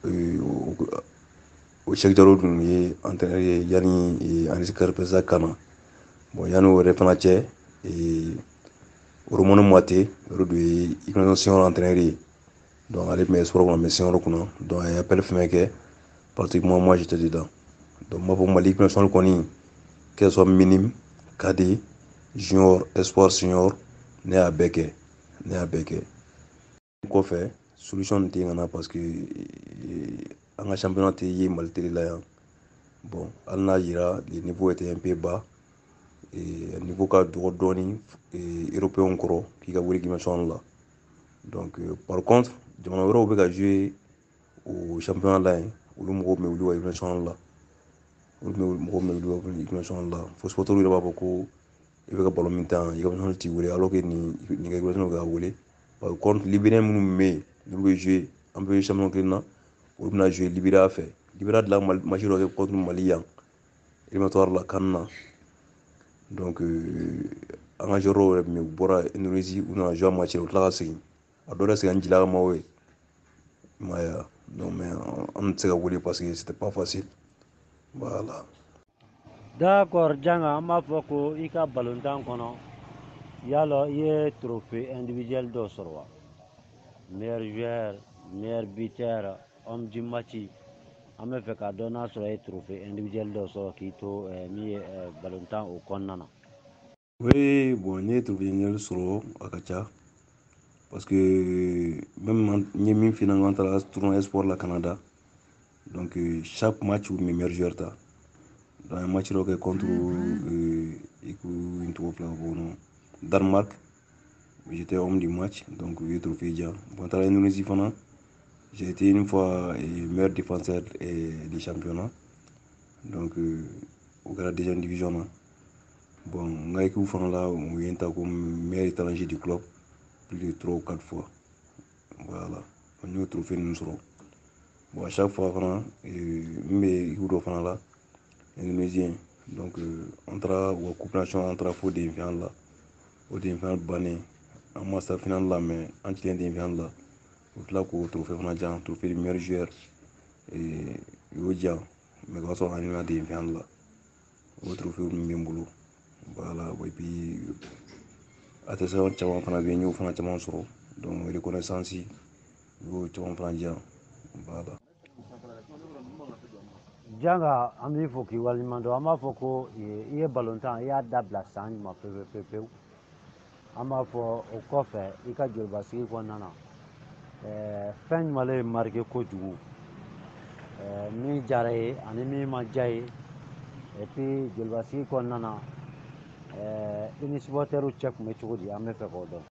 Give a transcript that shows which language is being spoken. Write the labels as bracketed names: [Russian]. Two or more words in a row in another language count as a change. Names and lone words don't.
[Bambara] o Cheikh Diallo dun ye entraîneur ye yanni Anis Karpeza ka na bon yanni o yɛrɛ fana cɛ Romano Moite o de ye [French] équipe nationale senior entraîneur [Bambara] ye donc ale tun bɛ espoir kɔnɔ [French] mais senior [Bambara] kunna donc a ye appel fɛn kɛ [French] pratiquement moi j'étais dedans donc [Bambara] n b'a fɔ Mali [French] équipe nationale [Bambara] kɔni [French] que ce soit minime cadet junior espoir senior [Bambara] ne y'a bɛɛ kɛ kɔfɛ solution nin tɛ n na [French] parce que [Bambara] an ka championnat tɛ ye Mali télé la yan bon hali n'a yira [French] le niveau était un peu bas [Bambara] niveau ka dɔgɔ dɔɔni européen kɔrɔ k'i ka wele [French] équipe nationale [Bambara] la [French] donc par contre [Bambara] jamana wɛrɛw bɛ ka jouer o championnat la yen olu mɔgɔw bɛ wuli u ka [French] équipe nationale [Bambara] la fo supporter yɛrɛ b'a fɔ ko i bɛ ka ballon min ta [French] équipe nationale [Bambara] t'i wele [French] alors que [Bambara] nin ka [French] équipe nationale [Bambara] bɛ ka wele [French] par contre libérien [Bambara] minnu bɛ yen n'olu bɛ jouer an bɛ championnat kelen na olu bɛna jouer Libéria fɛ Libéria dilan match dɔ kɛ contre Mali yan éliminatoire la CAN na donc an ka joueur yɛrɛ min bɔra Indonésie u nana jouer match la u tila ka segin a dɔw yɛrɛ segin an jila ka maaw ye i m'a ye wa [French] donc mais [Bambara] an tɛ se ka wele [French] parce que c'était pas facile voilà. [Bambara] D'accord Janga an b'a fɔ ko i ka balontan kɔnɔ yala i ye [French] trophée individuel [Bambara] dɔ sɔrɔ wa [French] meilleur joueur, meilleur buteur, homme du match. [Bambara] An bɛ fɛ k'a dɔn n'a sɔrɔ ye [French] trophée individuel [Bambara] dɔ sɔrɔ k'i to min ye ballon tan o kɔnɔna na. [French] Oui, bon, [Bambara] n ye trophée ɲiniŋali sɔrɔ a ka ca [French] parce que même [Bambara] n ye min f'i ɲɛna n taara [French] tournoi espoir [Bambara] la Canada, [French] donc chaque match [Bambara] u [French] meilleur joueur [Bambara] ta [French] dans un match [Bambara] dɔ kɛ contre i ko n tɔgɔ filɛ ka bɔ kɔnɔ Danemark, [French] j'étais homme du match, donc [Bambara] u ye trophée diyan. Bon, n taara Indonésie fana, [French] j'ai été une fois meilleur défenseur du championnat, donc [Bambara] au kɛra [French] deuxième division na. [Bambara] Bon, n ka équipe fana la u ye n ta [French] comme meilleur étranger du club plus de 3 ou 4 fois. Voilà, [Bambara] n y'o trophée ninnu sɔrɔ. Bon, [French] à chaque fois [Bambara] fana n bɛ équipe dɔ fana la indonésien, donc an taara u ka [French] coupe nation [Bambara] an taara fo demi-finale la. O demi-finale bannen an ma se finale la mais an cilen demi-finale la u tila k'o trophée fana diyan, [French] trophée du meilleur joueur [Bambara] u y'o diyan mais o y'a sɔrɔ an ɲinɛna demi-finale la. O trophée ninnu bɛ n bolo. [French] Voilà, et puis attestation [Bambara] caman fana bɛ yen n y'o fana caman sɔrɔ, donc reconnaissance u y'o caman fana diyan. [French] Voilà. [Bambara] Janga an b'i fo k'i waleɲuman dɔn, an b'a fɔ ko i ye ballon tan i y'a dabila san jumɛn pewu. An b'a fɔ o kɔfɛ i ka jolibasigi kɔnɔna na fɛn jumɛn le ye marqué kojugu, min diyara ye ani min ma diya ye, [French] et puis [Bambara] jolibasigi kɔnɔna na i ni supporters cɛ tun bɛ cogo di, an bɛ fɛ k'o dɔn.